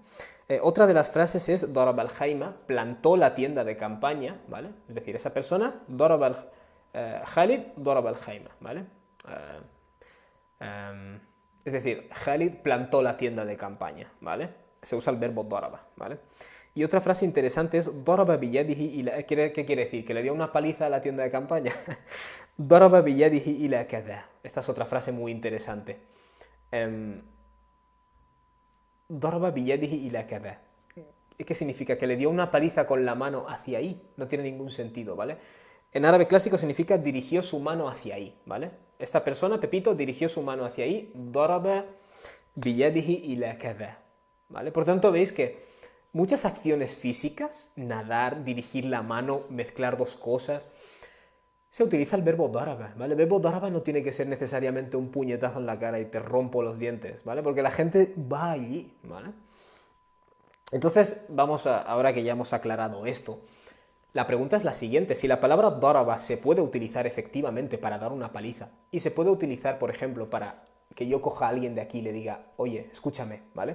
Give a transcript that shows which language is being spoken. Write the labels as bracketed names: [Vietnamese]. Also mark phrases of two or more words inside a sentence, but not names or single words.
[Spanish] Otra de las frases es [Arabic] ضرب الخيمة, [Spanish] plantó la tienda de campaña, ¿vale? Es decir, esa persona, [Arabic] ضرب الخالد, ضرب الخيمة, [Spanish] ¿vale? Es decir, Khalid plantó la tienda de campaña, ¿vale? Se usa el verbo daraba, ¿vale? Y otra frase interesante es [Arabic] ضرب بيده إلى. [Spanish] ¿Qué quiere decir? ¿Que le dio una paliza a la tienda de campaña? [Arabic] ضرب بيده إلى كذا. [Spanish] Esta es otra frase muy interesante. [Arabic] ضرب بيده إلى كذا. [Spanish] ¿Qué significa? Que le dio una paliza con la mano hacia ahí. No tiene ningún sentido, ¿vale? En árabe clásico significa dirigió su mano hacia ahí, ¿vale? Esta persona, Pepito, dirigió su mano hacia ahí. [Arabic] ضرب بيده إلى كذا, [Spanish] ¿vale? Por tanto, veis que muchas acciones físicas, nadar, dirigir la mano, mezclar dos cosas, se utiliza el verbo daraba, ¿vale? El verbo daraba no tiene que ser necesariamente un puñetazo en la cara y te rompo los dientes, ¿vale? Porque la gente va allí, ¿vale? Entonces, ahora que ya hemos aclarado esto, la pregunta es la siguiente: si la palabra daraba se puede utilizar efectivamente para dar una paliza y se puede utilizar, por ejemplo, para que yo coja a alguien de aquí y le diga, oye, escúchame, ¿vale?